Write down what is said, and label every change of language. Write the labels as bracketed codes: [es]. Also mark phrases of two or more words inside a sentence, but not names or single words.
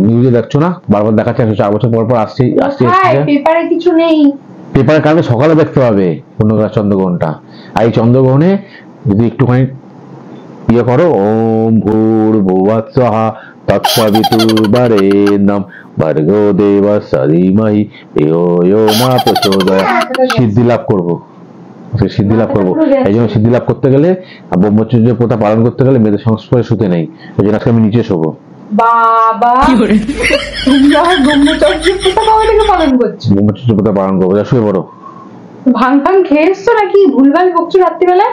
[bn] নিউজে দেখছো না, বারবার দেখাচ্ছে 104 বছর পর পর আসছে। পেপারে কিছু নেই, পেপারের কারণে সকালে দেখতে পাবে পূর্ণগ্রাস চন্দ্রগ্রহণটা। আর এই চন্দ্রগ্রহণে যদি একটুখানি ইয়ে করো, [sa] ওম ভূর্ভুবস্সুঃ তৎসবিতুর্বরেণ্যং ভর্গো দেবস্য ধীমহি ধিয়ো ইয়ো ন প্রচোদয়াৎ। [bn] সিদ্ধি লাভ করবো, সিদ্ধি লাভ করবো। এই জন্য সিদ্ধি লাভ করতে গেলে, ব্রহ্মচর্য প্রথা পালন করতে গেলে মেয়েদের সংস্পর্শে শুতে নেই। এই জন্য আজকে আমি নিচে শোবো। বাবা ব্রহ্মচর্য প্রথা পালন করবো, যা শুয়ে পড়ো। ভাঙ খেয়ে এসছো নাকি? ভুলভাল বকছো রাত্রিবেলায়?